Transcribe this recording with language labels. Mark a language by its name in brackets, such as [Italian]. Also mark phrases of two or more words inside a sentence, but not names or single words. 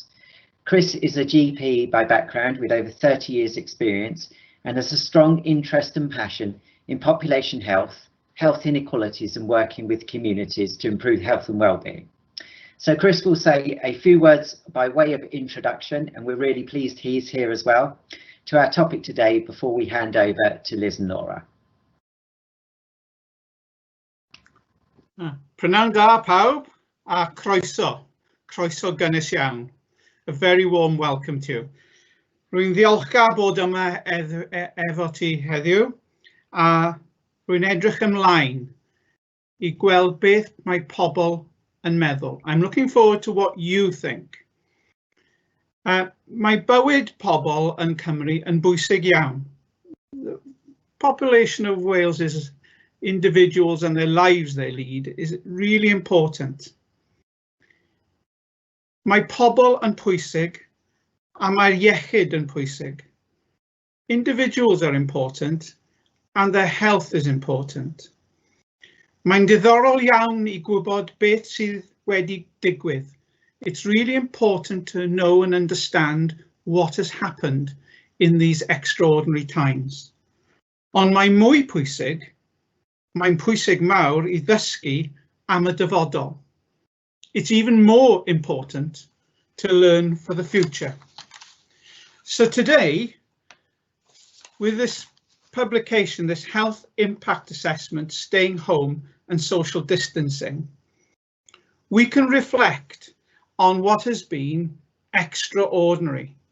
[English] Chris is a GP by background with over 30 years experience and has a strong interest and passion in population health, health inequalities and working with communities to improve health and well-being. So Chris will say a few words by way of introduction, and we're really pleased he's here as well, to our topic today before we hand over to Liz and Laura. [Welsh] Prynawn da pawb a croeso gynnes iawn. [English] A very warm welcome to you. [Welsh] Rwy'n ddiolchgar bod yma efo ti heddiw a rwy'n edrych ymlaen I gweld beth mae pobl yn meddwl. [English] I'm looking forward to what you think. [Welsh] Mae bywyd pobl yn Cymru yn bwysig iawn. [English] The population of Wales is individuals and their lives they lead is really important. [Welsh] Mae pobl yn pwysig a mae'r iechyd yn pwysig. [English] Individuals are important and their health is important. [Welsh] Mae'n diddorol iawn I gwybod beth sydd wedi digwydd. [English] It's really important to know and understand what has happened in these extraordinary times. [Welsh] Ond mae mwy pwysig, mae'n pwysig mawr I ddysgu am y dyfodol. [English] It's even more important to learn for the future. So today, with this publication, this health impact assessment, staying home and social distancing, we can reflect on what has been extraordinary.